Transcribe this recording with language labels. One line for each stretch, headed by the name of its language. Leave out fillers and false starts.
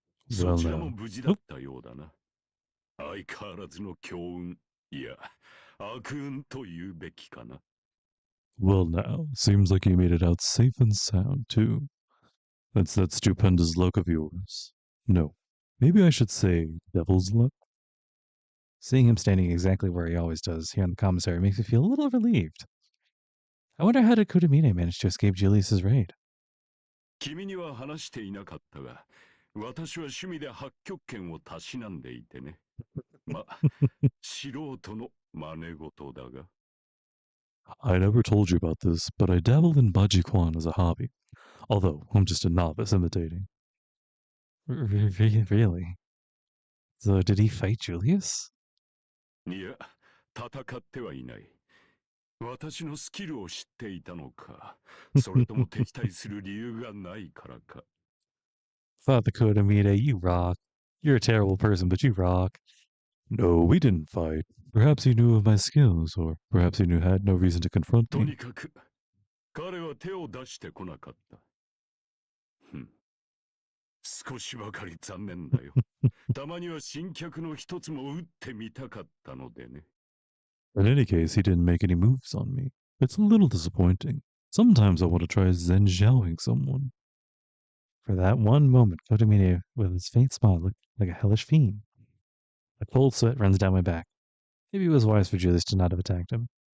Japanese: そちらも無事だったようだな。相変わらずの強運、いや、悪運と言うべきかな。
English: Well, now, seems like you made it out safe and sound, too. That's that stupendous luck of yours. No, maybe I should say devil's luck. Seeing him standing exactly where he always does here in the commissary makes me feel a little relieved. I wonder how did Kudamine manage to escape Julius's raid?
Japanese: 君には話していなかったが、私は趣味で八極拳をたしなんでいてね。ま、素人の真似事だが。
English: I never told you about this, but I dabble in Bajikwan as a hobby. Although, I'm just a novice imitating. Really? So, did he fight Julius?
Japanese: いや、戦ってはいない。私のスキルを知っていたのか、それとも敵対する理由がないからか。
English: Father Kodamine, you rock. You're a terrible person, but you rock. No, we didn't fight. Perhaps he knew of my skills, or perhaps he had no reason to confront me.
Japanese: とにかく、彼は手を出してこなかった。少しばかり残念だよ。たまには新脚の一つも打ってみたかったのでね。
English: In any case, he didn't make any moves on me. It's a little disappointing. Sometimes I want to try zenjiaoing someone. For that one moment, Kodamine, with his faint smile, looked like a hellish fiend. A cold sweat runs down my back. Maybe it was wise for Julius to not have attacked him.